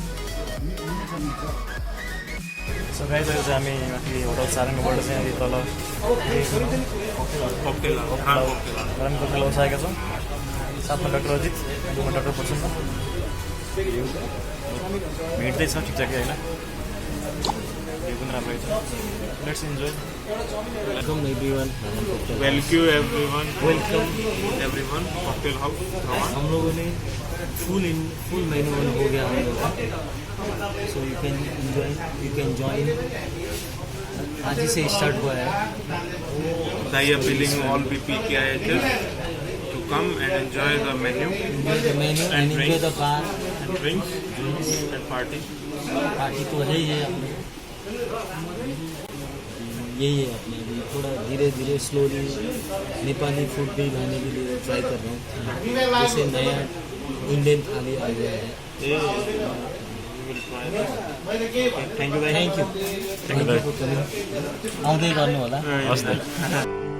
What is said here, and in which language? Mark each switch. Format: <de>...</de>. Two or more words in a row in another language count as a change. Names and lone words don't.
<en>so guys</en> <ne>अहिले चाहिँ हामी माथि होटल सारङ्गबाट चाहिँ अहिले तल गरम कफेल बसाएका छौँ। साथमा डाक्टर अजित, दुईमा डाक्टर प्रसन्न। भेट्दै छ ठिकठाकै होइन, यो पनि राम्रै छ।</ne> <en>let's enjoy. Welcome everyone. Welcome everyone. Cocktail house.</en> <hi>हम लोगों ने</hi> <en>full menu</en> <hi>हो गया हम लोग का।</hi> <en>So you can enjoy, you can join.</en> <hi>आज ही से स्टार्ट हुआ है।</hi> <en>They are billing all BPKIHs to come and enjoy the menu. Enjoy the menu and enjoy the bar. And drinks and party.</en> <hi>पार्टी तो है ही है अपने, यही है अपने। अभी थोड़ा धीरे धीरे स्लोली</hi> <en>Nepali food</en> <hi>भी खाने के लिए ट्राई कर रहा हूँ। जैसे नया इंडियन थाली आ गया है।</hi> <en>thank you</en> <ne>आउँदै गर्नु होला। हस्।</ne>